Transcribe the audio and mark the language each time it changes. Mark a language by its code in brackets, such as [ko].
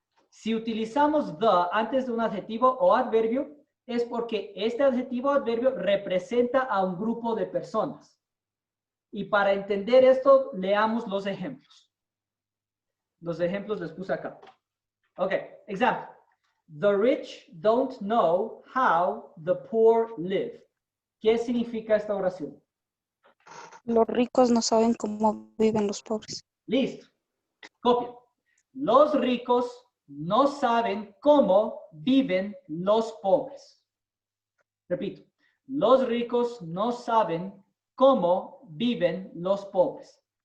[es] Si utilizamos the antes de un adjetivo o adverbio, es porque este adjetivo o adverbio representa a un grupo de personas. Y para entender esto, leamos los ejemplos. Los ejemplos les puse acá. [en] Ok, example. The rich don't know how the poor live. [es] ¿Qué significa esta oración? Los ricos no saben cómo viven los pobres. Listo. Copia. Los ricos no saben cómo viven los pobres. Repito. Los ricos no saben cómo viven los pobres.